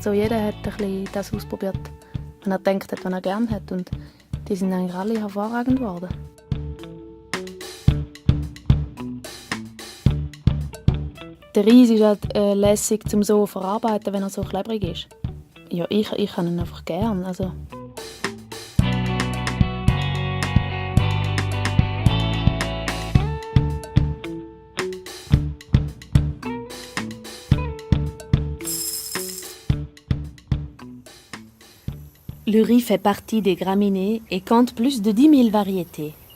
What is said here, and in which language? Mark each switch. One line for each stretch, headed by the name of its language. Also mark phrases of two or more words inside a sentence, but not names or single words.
German: So, jeder hat ein bisschen das ausprobiert, was er gedacht hat, was er gerne hat. Und die sind eigentlich alle hervorragend geworden. Der Reis ist halt lässig zum so verarbeiten, wenn er so klebrig ist. Ja, ich kann ihn einfach gern. Also.
French: Le riz fait partie des graminées et compte plus de 10 000 variétés.